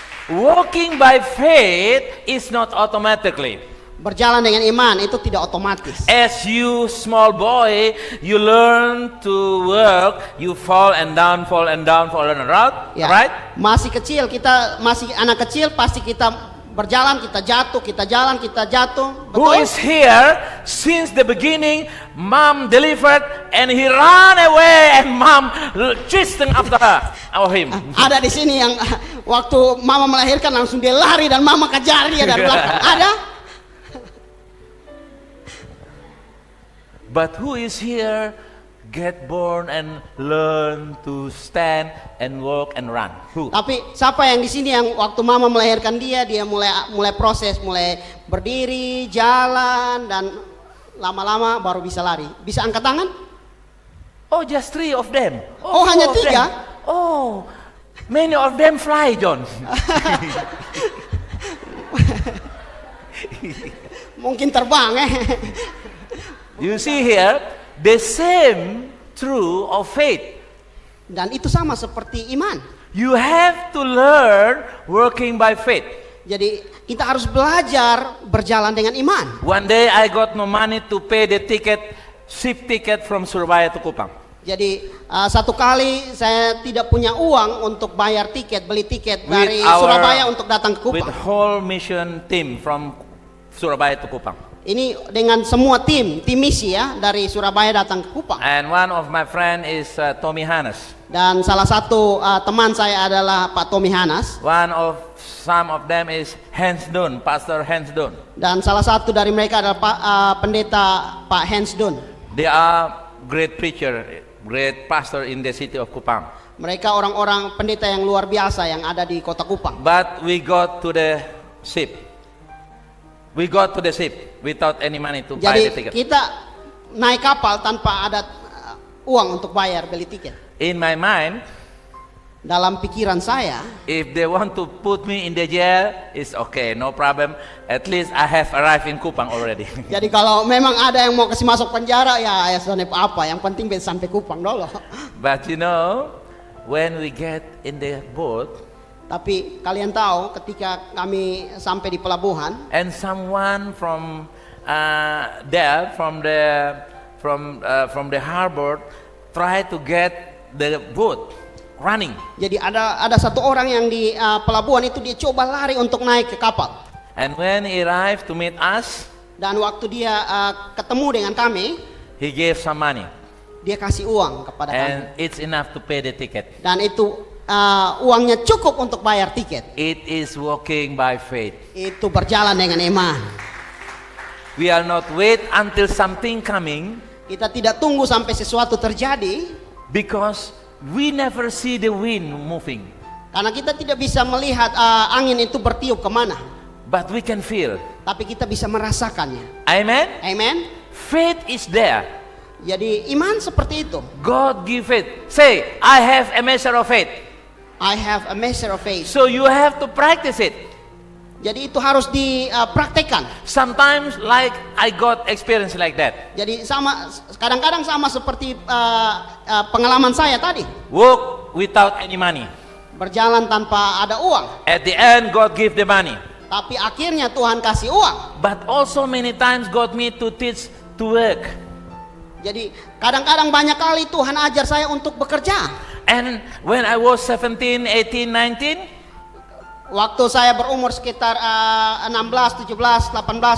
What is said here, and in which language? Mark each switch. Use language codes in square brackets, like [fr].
[en] Walking by faith is not automatically. [id] Berjalan dengan iman itu tidak otomatis. [en] As you small boy, you learn to walk, you fall and down, fall and around, [id] Ya, [en] right? [id] masih kecil, kita masih anak kecil, pasti kita berjalan, kita jatuh, kita jalan, kita jatuh. [en] Who [id] Betul? [en] is here since the beginning? Mom delivered and he ran away and mom chasing after her or him. [id] Ada di sini yang waktu mama melahirkan langsung dia lari dan mama kejar dia dari belakang. Ada? [en] But who is here get born and learn to stand and walk and run? Who? [id] Tapi siapa yang di sini yang waktu mama melahirkan dia mulai proses, mulai berdiri, jalan dan lama-lama baru bisa lari. Bisa angkat tangan? [en] Oh, just 3 of them. [id] Oh, hanya 3? [en] of them. Oh, many of them fly, John. [id] Mungkin terbang [en] You see here, the same true of faith. [id] Dan itu sama seperti iman. [en] You have to learn working by faith. [id] Jadi kita harus belajar berjalan dengan iman. [en] One day I got no money to pay the ship ticket from Surabaya to Kupang. [id] Jadi satu kali saya tidak punya uang untuk bayar tiket, beli tiket dari [en] our- [id] Surabaya untuk datang ke [en] With [id] Kupang. [en] whole mission team from Surabaya to Kupang. [id] Ini dengan semua tim misi ya dari Surabaya datang ke Kupang. [en] And one of my friend is Tommy Hanes. [id] Dan salah satu teman saya adalah Pak Tommy Hanas. [en] Some of them is Hans Dun, Pastor Hans Dun. [id] Dan salah satu dari mereka adalah pendeta Pak Hans Dun. [en] They are great preacher, great pastor in the city of Kupang. [id] Mereka orang-orang pendeta yang luar biasa yang ada di kota Kupang. [en] But we got to the ship. We go to the ship without any money to buy the [id] Jadi [en] ticket. [id] kita naik kapal tanpa ada uang untuk bayar beli tiket. [en] In my mind, [id] Dalam pikiran saya, [en] if they want to put me in the jail, it's okay, no problem. At least I have arrived in Kupang already. [id] jadi kalau memang ada yang mau kasih masuk penjara, ya sonep apa, yang penting bisa sampai Kupang dulu. [en] But you know, when we get in the boat, [id] Tapi kalian tahu ketika kami sampai di pelabuhan, [en] and someone from there, from the harbor, try to get the boat running. [id] jadi ada satu orang yang di pelabuhan itu dia coba lari untuk naik ke kapal. [en] And when he arrived to meet us, [id] Dan waktu dia ketemu dengan kami, [en] he gave some money, [id] dia kasih uang kepada kami. [en] and it's enough to pay the ticket. [id] Dan itu uangnya cukup untuk bayar tiket. [en] It is walking by faith. [id] Itu berjalan dengan iman. [en] We are not wait until something coming, [id] Kita tidak tunggu sampai sesuatu terjadi, [en] because we never see the wind moving, [id] karena kita tidak bisa melihat angin itu bertiup kemana. [en] but we can feel. [id] Tapi kita bisa merasakannya. Amen. Amen. [en] Faith is there. [id] Jadi iman seperti itu. [en] God give faith. Say, I have a measure of faith. I have a measure of faith. So you have to practice it. [id] Jadi itu harus dipraktekkan. [en] Sometimes like I got experience like that. [id] Jadi kadang-kadang sama seperti pengalaman saya tadi. [en] Walk without any money. [id] Berjalan tanpa ada uang. [en] At the end, God give the money. [id] Tapi akhirnya Tuhan kasih uang. [en] But also many times God me to teach to work. [id] Jadi kadang-kadang banyak kali Tuhan ajar saya untuk bekerja. [en] And when I was 17, 18, 19, [id] Waktu saya berumur sekitar 16, 17, 18 [en] I